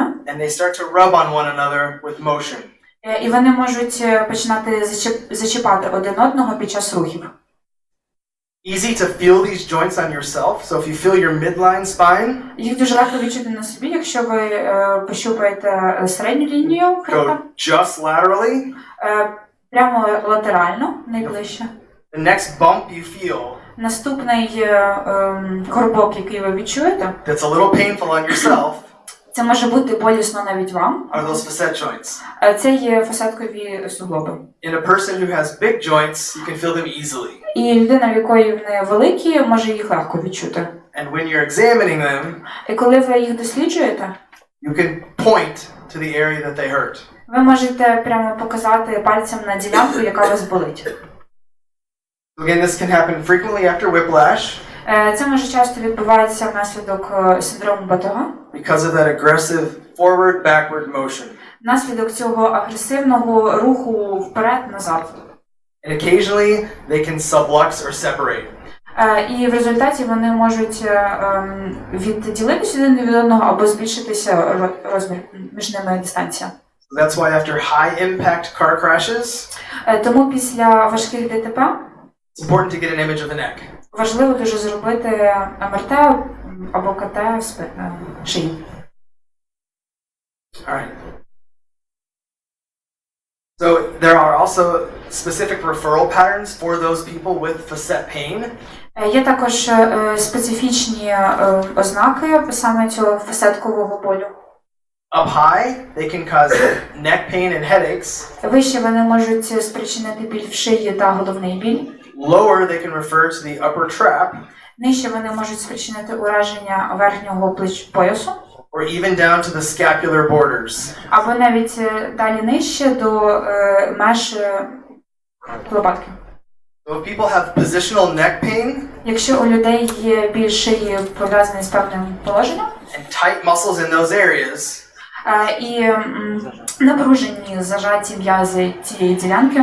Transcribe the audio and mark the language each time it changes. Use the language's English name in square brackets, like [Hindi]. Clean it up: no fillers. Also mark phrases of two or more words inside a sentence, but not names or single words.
[English] and they start to rub on one another with motion. [Ukrainian] І вони можуть починати зачіпати один одного під час рухів. [English] Easy to feel these joints on yourself. So if you feel your midline spine, [Ukrainian] Їх дуже легко відчути на собі, якщо ви пощупаєте середню лінію хребта. [English] go just laterally. [Ukrainian] Прямо латерально, найближче. [English] The next bump you feel [Ukrainian] Наступний горбок, який ви відчуєте, [English] that's a little painful on yourself [Ukrainian] це може бути болісно навіть вам. [English] are those facet joints. [Ukrainian] Це є фасеткові суглоби. [English] In a person who has big joints, you can feel them easily. [Ukrainian] І людина, в якої вони великі, може їх легко відчути. [English] And when you're examining them, [Ukrainian] І коли ви їх досліджуєте, [English] you can point to the area that they hurt. [Ukrainian] ви можете прямо показати пальцем на ділянку, яка вас болить. [English] Again, this can happen frequently after whiplash [Ukrainian] Це може часто відбувається внаслідок синдрому батога, [English] because of that aggressive forward-backward motion. [Ukrainian] внаслідок цього агресивного руху вперед-назад. [English] And occasionally, they can sublux or separate. [Ukrainian] І в результаті вони можуть відділитися один від одного або збільшитися розмір між ними дистанція. [English] So that's why after high-impact car crashes, [Ukrainian] Тому після важких ДТП [English] it's important to get an image of the neck. [Ukrainian] важливо дуже зробити МРТ або КТ шиї. [English] All right. So there are also specific referral patterns for those people with facet pain. [Ukrainian] Є також специфічні ознаки саме цього фасеткового болю. [English] Up high, they can cause neck pain and headaches. [Ukrainian] Вище вони можуть спричинити біль в шиї та головний біль. [English] Lower, they can refer to the upper trap, [Ukrainian] Нижче вони можуть спричинити ураження верхнього поясу. [English] or even down to the scapular borders. [Ukrainian] Або навіть далі нижче до меж лопатки. [English] So if people have positional neck pain [Ukrainian] Якщо у людей є біль шиї пов'язаний з певним положенням, [English] and tight muscles in those areas, [Ukrainian] і напружені, зажаті м'язи цієї ділянки,